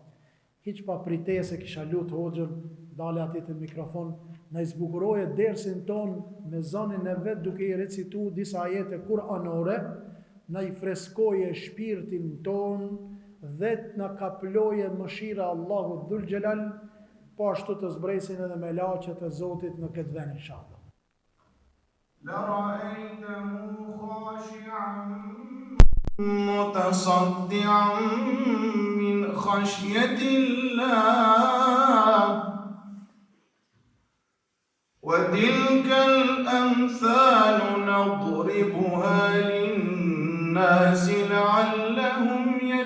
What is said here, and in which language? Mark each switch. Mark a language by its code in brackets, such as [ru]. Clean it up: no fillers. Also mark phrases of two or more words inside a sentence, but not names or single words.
[sq] Hiç pa pritese kisha lut hoxhën, dale aty te mikrofon, na I zbukuroje dersin ton me zonin e vet duke I recituar disa ajete kuranore, na I freskoje shpirtin ton dhe na kaploje mëshira Allahu [ar] ذو الجلال, [sq] po ashtu të zbresin edhe me laqet e Zotit në këtë vend inshallah. [ar] لرأيته خاشعا متصدعا من خشية الله وتلك الأمثال نضربها للناس لعلهم